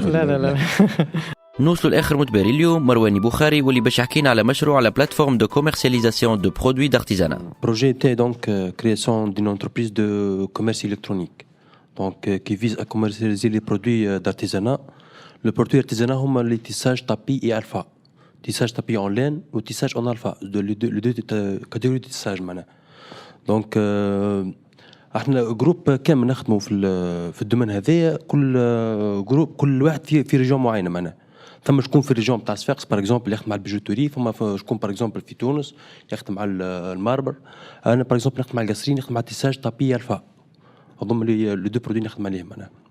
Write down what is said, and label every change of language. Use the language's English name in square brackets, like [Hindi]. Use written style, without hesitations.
[Arabic] لا نوصلوا لاخر متباري اليوم مرواني بوخاري واللي باش يحكينا على مشروع على [French] بلاتفورم دو كوميرسياليزاسيون دو برودوي دارتيزانا. Projet était donc création d'une entreprise de commerce électronique donc qui vise à commercialiser les produits d'artisanat. Le produit artisanat [Arabic] هما [French] les tissages tapis et alpha. Tissage tapis en laine ou tissage en alpha. Les deux catégories de tissage [Arabic] معناها. Donc احنا جروب كامل نخدموا في الدومين هذايا كل واحد في ريجون معينه معناها. ثم شكون في الريجون تاع صفاقس [French] باغ اكزومبل [Arabic] يخدم على البيجوتوري فما شكون باغ اكزومبل في تونس يخدم على الماربر انا باغ اكزومبل نخدم على القصرين نخدم على تيساج طابي الفا هذوما [French] لي دو برودوي [Arabic] نخدم عليهم انا